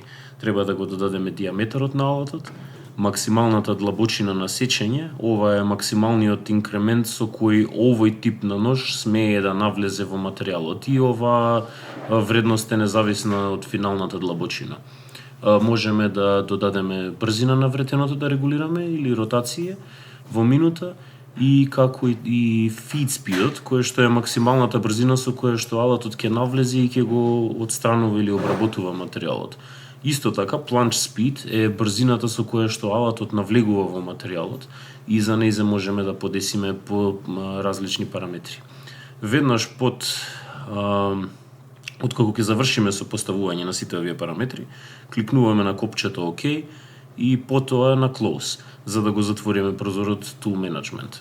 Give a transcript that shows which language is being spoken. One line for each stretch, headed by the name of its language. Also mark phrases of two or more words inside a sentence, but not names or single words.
Macedonian: Треба да го додадеме диаметарот на алатот, максималната длабочина на сечење, ова е максималниот инкремент со кој овој тип на нож смее да навлезе во материјалот и ова вредност е независна од финалната длабочина. Можеме да додадеме брзина на вретеното да регулираме или ротација во минута и како и
English: feed speed,
Macedonian: кое што е максималната брзина со која што алатот ќе навлезе и ќе го отстранува или обработува материјалот. Исто така,
English: plunge speed
Macedonian: е брзината со која што алатот навлегува во материјалот и за нејзе можеме да подесиме по различни параметри. Веднаш откако ќе завршиме со поставување на сите овие параметри, кликнуваме на копчето OK и потоа на Close, за да го затвориме прозорот Tool Management.